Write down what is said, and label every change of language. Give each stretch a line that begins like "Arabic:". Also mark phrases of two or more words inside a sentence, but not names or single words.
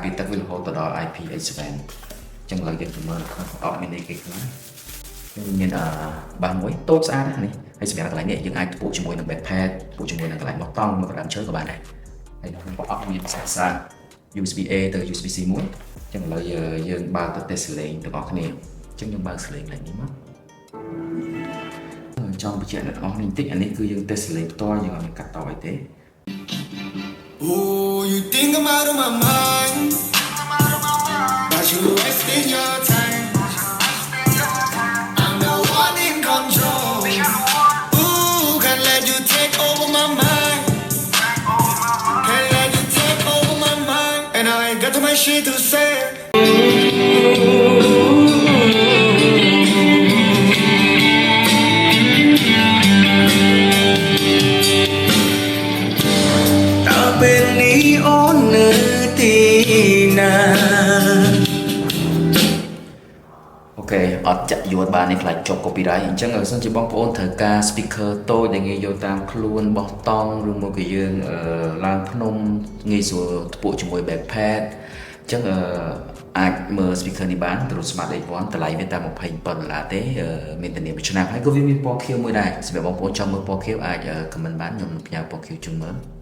Khmer: ពារទឹកវារហូតទៅដល់ IP87 អញ្ចឹងឥឡូវយើងទៅមើលក្នុង ប្រអប់ mini គេខ្លះមានបានមួយតូចស្អាតណាស់នេះហើយសម្រាប់កន្លែងនេះយើងអាចផ្ពុះជាមួយនឹង backpack ផ្ពុះជាមួយនឹងកន្លែងបោះតង់មកតាមឈើក៏បានដែរហើយក្នុងប្រអប់មានសារ USB A ទៅ USB C មួយអញ្ចឹងឥឡូវយើងបើកទៅ test សលេងទាំងអស់គ្នាអញ្ចឹងខ្ញុំបើកសលេងឡើងនេះមកចង់បញ្ជាក់អ្នកនរនេះបន្តិចអានេះគឺយើង test សលេងផ្ទាល់យើងអត់មានកាត់តអីទេ
English: Oh, you think I'm out of my mind, but you wasting your time. I'm the one in control. Ooh, can't let you take over my mind. Can't let you take over my mind. And I ain't got too much shit to say.
Khmer: ពេលនេះអូននៅទីណា អូខេអត់ចាក់យួរបាននេះខ្លាចជាប់ copyright អញ្ចឹងបើសិនជាបងប្អូនត្រូវការ speaker តូចដែលងាយយកតាមខ្លួនបោះតង់ឬមកក៏យើងឡើងភ្នំងាយស្រួលថ្ពួកជាមួយ backpack អញ្ចឹងអាចមើល speaker នេះបានទ្រុ Smart 81តម្លៃវាតែ$27ទេមានធានា1ឆ្នាំហើយក៏វាមានពណ៌ខៀវមួយដែរសម្រាប់បងប្អូនចង់មើលពណ៌ខៀវអាច comment បានខ្ញុំនឹងផ្ញើពណ៌ខៀវជូនមើល